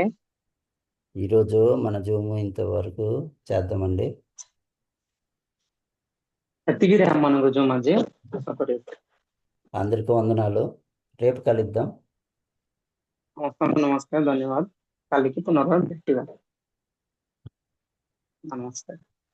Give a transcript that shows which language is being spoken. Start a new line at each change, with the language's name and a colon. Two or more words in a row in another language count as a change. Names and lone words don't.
Telugu: ఈరోజు మన జూమ్ ఇంతవరకు చేద్దామండి.
Odia: ଏତିକିରେ ଆମମାନଙ୍କୁ ଯୋଉ ମାଝେ
Telugu: అందరికీ వందనాలు. రేపు కలుద్దాం.
Odia: ସମସ୍ତଙ୍କୁ ନମସ୍କାର, ଧନ୍ୟବାଦ। କାଲିକି ପୁନର୍ବାର ଭେଟିବା। ନମସ୍କାର।